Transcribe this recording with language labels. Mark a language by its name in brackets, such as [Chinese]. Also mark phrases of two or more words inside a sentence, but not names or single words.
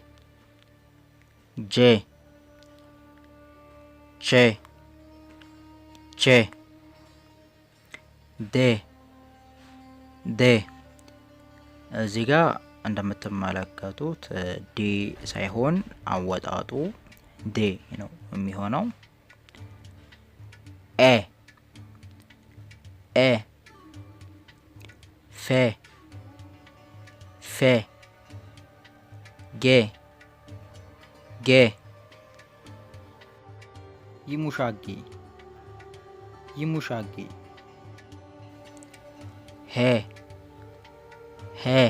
[Amharic] ጄ ቼ ቼ ዴ ዴ። እዚህ ጋር እንደምትመለከቱት ዲ ሳይሆን አወጣጡ ዴ ነው የሚሆነው። ኤ ኤ ፌ ፌ ጌ ጌ ይሙሻጌ ይሙሻጌ ሄ ሄ